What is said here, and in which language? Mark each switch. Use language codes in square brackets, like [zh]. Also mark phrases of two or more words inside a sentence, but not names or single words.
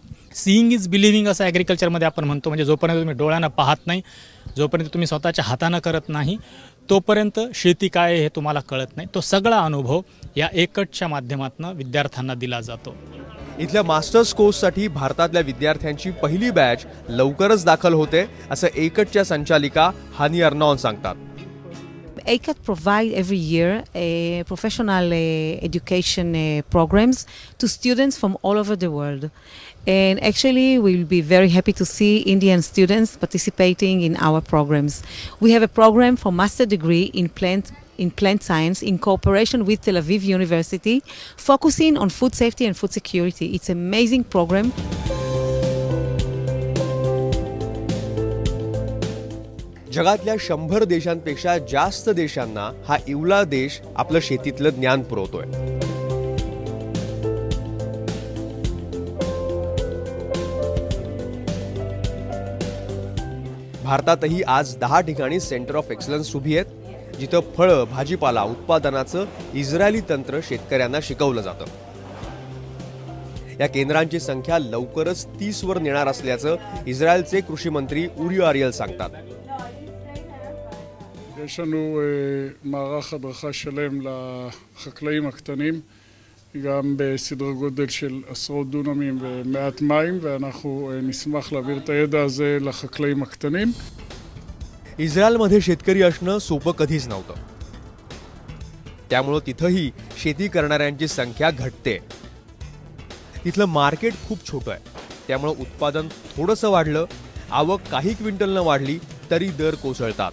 [en] Seeing is believing [mr] असं ॲग्रिकल्चरमध्ये आपण म्हणतो. म्हणजे जोपर्यंत तुम्ही डोळ्यानं पाहत नाही, जोपर्यंत तुम्ही स्वतःच्या हातानं करत नाही, तोपर्यंत शेती काय आहे हे तुम्हाला कळत नाही. तो सगळा अनुभव या एकटच्या माध्यमातून विद्यार्थ्यांना दिला जातो. इथल्या [en] Masters courseसाठी [mr] भारतातल्या विद्यार्थ्यांची पहिली बॅच लवकरच दाखल होते असं एकटच्या संचालिका हानी अर्नॉन सांगतात. [en] ACAT provide every year professional education programs to students from all over the world. And actually, we'll be very happy to see Indian students participating in our programs. We have a program for master degree in plant science in cooperation with Tel Aviv University, focusing on food safety and food security. It's an amazing program. [mr] जगातल्या 100 देशांपेक्षा जास्त देशांना हा इवला देश आपलं शेतीतलं ज्ञान पुरवतोय. भारतातही आज 10 ठिकाणी [en] Centre of Excellence [mr] उभी आहेत, जिथं फळं, भाजीपाला उत्पादनाचं इस्रायली तंत्र शेतकऱ्यांना शिकवलं जातं. या केंद्रांची संख्या लवकरच 30 वर नेणार असल्याचं इस्रायलचे कृषी मंत्री उरी आरियल सांगतात. [he] יש לנו מערך הדרכה שלם לחקלאים הקטנים, גם בסדר גודל של עשרות דונמים ומעט מים, ואנחנו נשמח להעביר את הידע הזה לחקלאים הקטנים. [mr] इस्रायलमध्ये शेतकरी असणं सोपं कधीच नव्हतं. त्यामुळं तिथंही शेती करणाऱ्यांची संख्या घटते. तिथलं मार्केट खूप छोटं आहे. त्यामुळं उत्पादन थोडंसं वाढलं, आवक काही क्विंटलनं वाढली तरी दर कोसळतात.